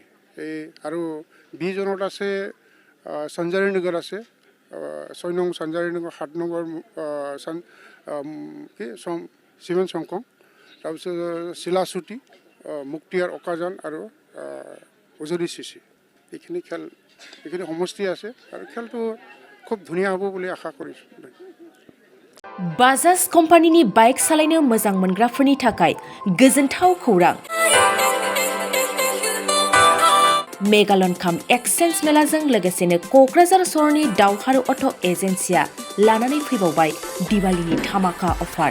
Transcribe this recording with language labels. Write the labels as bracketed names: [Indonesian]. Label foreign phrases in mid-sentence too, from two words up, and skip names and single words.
[Assamese] এই আৰু 20 জনত আছে সঞ্জাৰী নগৰ আছে, 6 নং সঞ্জাৰী নগৰ, 7 নম্বৰ চিমেণ্ট চংকং, তাৰপিছত চিলাচুটি, মুক্তিয়াৰ অকাজান আৰু উজনি চিচি। এইখিনি সমষ্টি আছে আৰু খেলটো খুব ধুনীয়া হ'ব বুলি আশা কৰিছোঁ। [Bodo] बाजाज कम्पानिनि बाइक सालायनो मोजां मोनग्राफोरनि थाखाय गोजोनथाव खौरां। मेगालन काम एक्सचेन्ज मेलाजों लोगोसेनो क'क्राझार सहरनि दावहारु अट' एजेन्सिया लानानै फैबावबाय दिवालीनि धामाका अफार।